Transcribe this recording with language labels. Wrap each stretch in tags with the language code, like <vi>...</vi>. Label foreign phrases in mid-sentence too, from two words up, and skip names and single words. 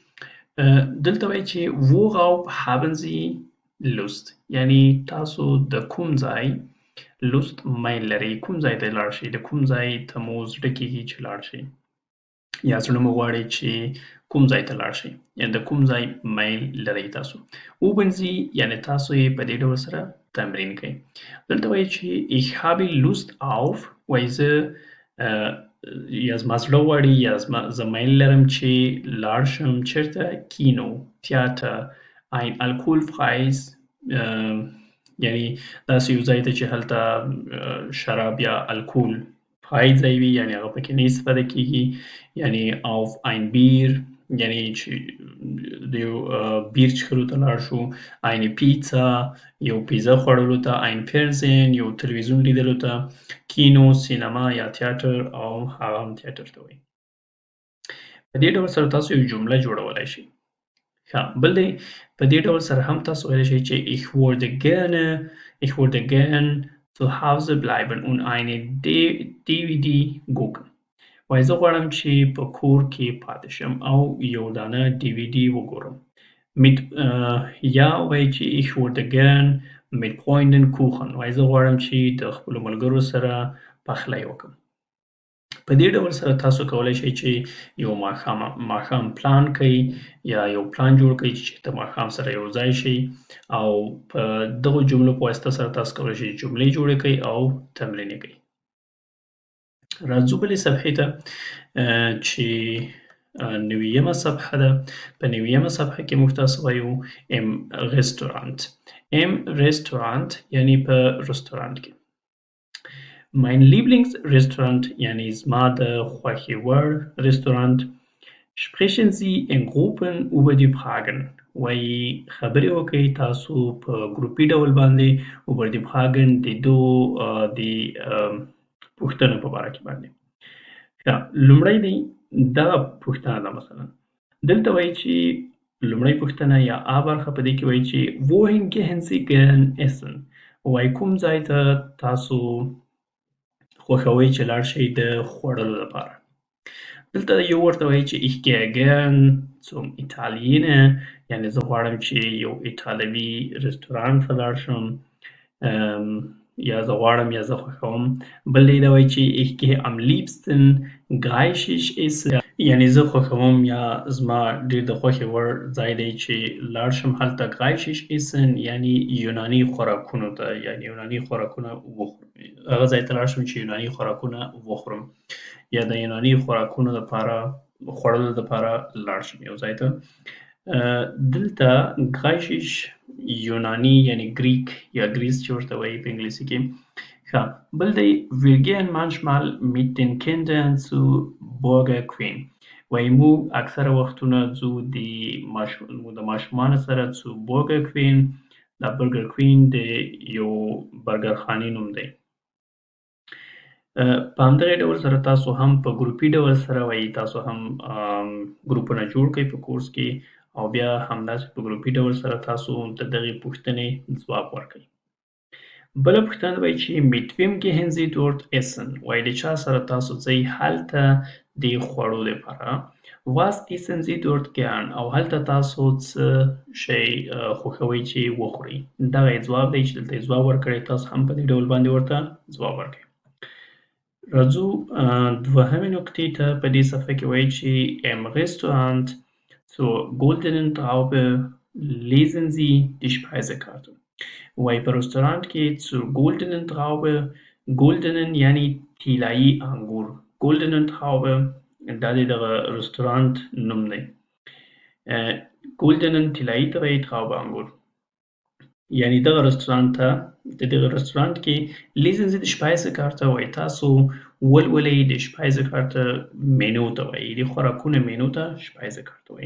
<ps>دلته وایي چې</ps> <de>worauf haben Sie Lust</de> <ps>یعنی تاسو د کوم ځای لوست میل لرئ کوم ځای ته لاړ شئ د کوم ځای ته مو زړه کېږي چې لاړ شئ یا زړه مو غواړي چې کوم ځای ته لاړ شئ یعنې د کوم ځای میل لرئ تاسو.</ps> <de>üben Sie</de> <ps>یعنې تاسو یې په دې ډول سره تمرین کوئ. دلته وایي چې</ps> <de>ich habe Lust auf</de> <ps>وایي زه یا زما زړه غواړي یا زه میل لرم چې لاړ شم چېرته کینو تیاتر</ps> <de>ein alkoholfreies</de> <ps>یعنی داسې یو ځای ته چې هلته شراب یا الکول فری ځای وي یعنې هغه پکې نه استفاده کېږي. یعنی</ps> <de>auf ein Bier</de> <ps>یعنی چې د یو بیر څښلو ته لاړ شو.</ps> <de>eine Pizza</de> <ps>یو پیزا خوړلو ته.</ps> <de>ein Fernsehen</de> <ps>یو تلویزیون لیدلو ته. کینو سینما یا تیاتر او هغه هم تیاتر ته وایي. په دې ډول سره تاسو یو جمله جوړولی شئ. بل دی په دې ډول سره هم تاسو ویلی شئ چې</ps> <de>ich würde gern zu Hause bleiben und eine DVD gucken</de> <ps>وایي زه غواړم چې په کور کې پاتې شم او یو دانه DVD وګورم. یا وایي چې</ps> <de>ich würde gern mit Freunden kochen</de> <ps>وایي زه غواړم چې د خپلو ملګرو سره پخلی وکړم. په دې ډول سره تاسو کولی شئ چې یو ماښام پلان کړئ یا یو پلان جوړ کړئ چې د ماښام سره یو ځای شئ او په دغو جملو په واسطه سره تاسو کولی شئ جملې جوړې کړئ او تمرین یې کړئ. راځو بلې صفحې ته چې 90مه صفحه ده. په 90مه صفحه کې موږ تاسو وایو</ps> <de>im Restaurant. Im Restaurant</de> <ps>یعنی په رستورانت کې.</ps> <de>Mein Lieblingsrestaurant</de> <ps>یعنی زما د خوښې وړ رستورانت.</ps> <de>Sprechen Sie in Gruppen über die Fragen.</de> <ps>وایي خبرې وکړئ تاسو په ګروپي ډول باندې</ps> <de>über die Fragen</de> <ps>د پوښتنو په باره کې باندې. لومړی دی دغه پوښتنه ده. مثلا دلته وایي چې لومړی پوښتنه یا آ برخه په دې کې وایي چې</ps> <de>wohin gehen Sie gern essen.</de> <ps>وایي کوم ځای ته تاسو خوښوئ چې لاړ شئ د خوړلو لپاره. دلته یو ورته وایي چې</ps> <de>ich gehe gern zum Italiener</de> <ps>یعنی زه غواړم چې یو ایټالوي رستورانت ته لاړ شم یا زه غواړم یا زه خوښوم. بل دی دا وایي چې</ps> <de>ich gehe am liebsten griechisch essen</de> <ps>یعنی زه خوښوم یا زما ډېر د خوښې وړ ځای دی چې لاړ شم هلته</ps> <de>griechisch essen</de> <ps>یعنی یوناني خوراکونو ته یعنی یوناني خوراکونه وخورم. هغه ځای ته لاړ شم چې یوناني خوراکونه وخورم یا د یوناني خوراکونو دپاره خوړلو دپاره لاړ شم یو ځای ته. دلته griechisch یوناني یعنی ګریک یا ګریس چې ورته وایي په انګلیسي کې. بل دی</ps> <de>wir gehen manchmal mit den Kindern zu Burger Queen.</de> <ps>وایي موږ اکثره وختونه ځو د ماشومانو سره</ps> <de>zu Burger Queen.</de> <ps>دا برګر کوین د یو برګر خانې نوم دی. په همدغه ډول سره تاسو هم په ګروپي ډول سره وایي تاسو هم ګروپونه جوړ کړئ په کورس کې او بیا همداسې په ګروپي ډول سره تاسو د دغې پوښتنې ځواب ورکړئ. بله پوښتنه وایي چې</ps> <de>mit wem gehen Sie dort essen.</de> <ps>وایي د چا سره تاسو ځئ هلته د خوړو لپاره.</ps> <de>was essen Sie dort gern</de> <ps>او هلته تاسو څه شی خوښوئ چې وخورئ. دغه یې ځواب دی چې دلته یې ځواب ورکړی. تاسو هم په دې ډول باندې ورته ځواب ورکړئ. راځو دوهمې نقطې ته. په دې صفحه کې وایي چې</ps> <de>im Restaurant zur goldenen Traube lesen Sie die Speisekarte.</de> <ps>وایي په رستورانت کې</ps> <de>zur goldenen Traube</de> <ps>goldenen یعنی طلایي انګور.</ps> <de>goldenen Traube</de> <ps>دا د دغه رستورانت نوم دی. goldenen طلایي ته وایي Traube انګور. یعنی دغه رستورانت ته د دغه رستورانت کې</ps> <de>lesen Sie die Speisekarte</de> <ps>وایي تاسو ولولئ د Speisekarte مینو ته وایي د خوراکونو مینو ته Speisekarte وایي.</ps>